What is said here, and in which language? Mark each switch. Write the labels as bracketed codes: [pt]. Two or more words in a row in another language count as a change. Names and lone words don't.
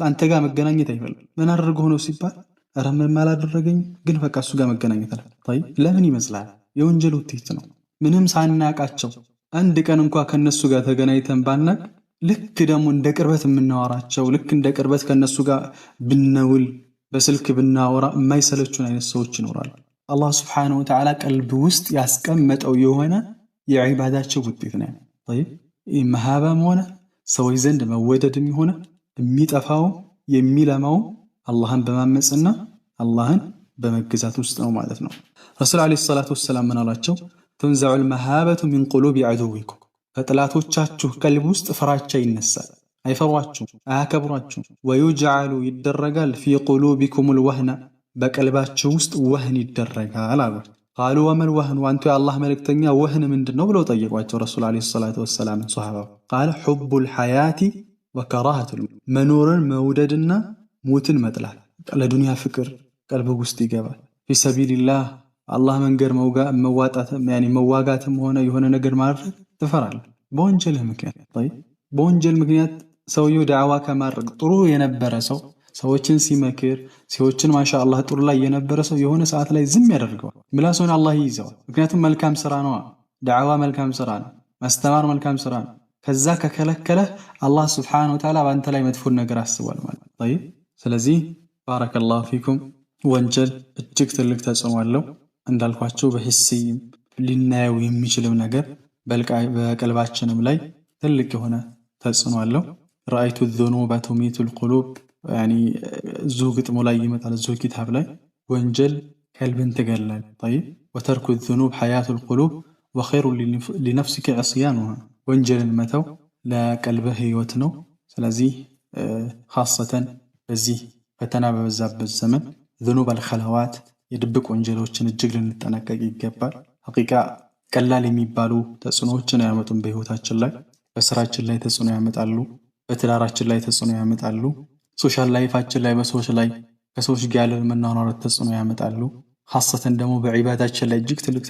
[am] አንተ ጋር መገናኘት አይፈልም ምን አድርጎ ነው ሲባል አረ ምንም አላደረገኝ ግን በቃ እሱ ጋር መገናኘት አለ طيب ለምን ይመስላል የወንጀል ውጤት ነው ምንም ሳናቃቸው አንድ ቀን እንኳን ከነሱ ጋር ተገናኝተን ባናቅ ልክ ደግሞ እንደ ቅርበት የምናወራቸው ልክ እንደ ቅርበት ከነሱ ጋር ብንውል በስልክ ብናወራ የማይሰለቹን አይነት ሰዎች ይኖራሉ አላህ [ar] سبحانه وتعالى [am] ቀልብ ውስጥ ያስቀመጠው የሆነ የዒባዳቸው ውጤት ነው طيب መሃባም ሆነ ሰዎች ዘንድ መወደድም ሆነ የሚጠፋው የሚለማው አላህን በማመጽና አላህን በመገዛት ውስጥ ነው ማለት ነው ረሱል [ar] عليه الصلاة والسلام [am] ምን አላቸው [ar] تنزع المهابة من قلوب عدوكم [am] ፈጥላቶቻችሁ ቀልብ ውስጥ ፍራቻ ይነሳል አይፈሯችሁ አያከብሯችሁ ويجعل ይደረጋል [ar] في قلوبكم الوهن [am] በቀልባችሁ ውስጥ ወህን ይደረጋል አሉ [ar] قالوا وما الوهن وانت يا الله ملكتኛ [am] ወህን ምንድነው ብለው ጠየቋቸው ረሱል [ar] عليه الصلاة والسلام [am] ሱሐባ [ar] قال حب الحياة [am] وكراهة መንኖርን መውደድና ሞትን መጥላት ለዱንያ ፍቅር ቀልብ ውስጥ ይገባል [ar] في سبيل الله [am] አላህ መንገድ መዋጣት መዋጋትም ሆነ የሆነ ነገር ማድረግ ትፈራለህ በወንጀል ምክንያት طيب በወንጀል ምክንያት ሰውየው ዳዕዋ ከማድረግ ጥሩ የነበረ ሰው ሰዎችን ሲመክር ሰዎችን ማሻአላህ ጥሩ ላይ የነበረ ሰው የሆነ ሰዓት ላይ ዝም ያደርገዋል ምላሱን አላህ ይይዘዋል ምክንያቱም መልካም ስራ ነው ዳዕዋ መልካም ስራ ነው ማስተማር መልካም ስራ ነው ከዛ ከከለከለ አላህ [ar] سبحانه وتعالى [am] በአንተ ላይ መጥፎ ነገር አስቧል ማለት طيب ስለዚህ [ar] بارك الله فيكم [am] ወንጀል እጅግ ትልቅ ተጽዕኖ አለው እንዳልኳቸው በህስይም ሊናየው የሚችለው ነገር በቀልባችንም ላይ ትልቅ የሆነ ተጽዕኖ አለው [ar] رأيت الذنوب تميت القلوب يعني ذو [am] ግጥሙ ላይ ይመጣል ذو ኪታብ ላይ ወንጀል ቀልብን ትገላል طيب [ar] وترك الذنوب حياة القلوب وخير لنفسك عصيانها [am] ወንጀልን መተው ለቀልብህ ህይወት ነው ስለዚህ خاصة በዚህ ፈተና በበዛበት ዘመን [ar] ذنوب الخلوات [am] የድብቅ ወንጀሎችን እጅግ ልንጠነቀቅ ይገባል። ሐቂቃ ቀላል የሚባሉ ተጽዕኖዎችን አያመጡም። በህይወታችን ላይ በስራችን ላይ ተጽዕኖ ያመጣሉ። በትዳራችን ላይ ተጽዕኖ ያመጣሉ። ሶሻል ላይፋችን ላይ በሰዎች ላይ ከሰዎች ጋር ያለን መኗኗር ተጽዕኖ ያመጣሉ። ሐሰተን ደግሞ በዒባዳችን ላይ እጅግ ትልቅ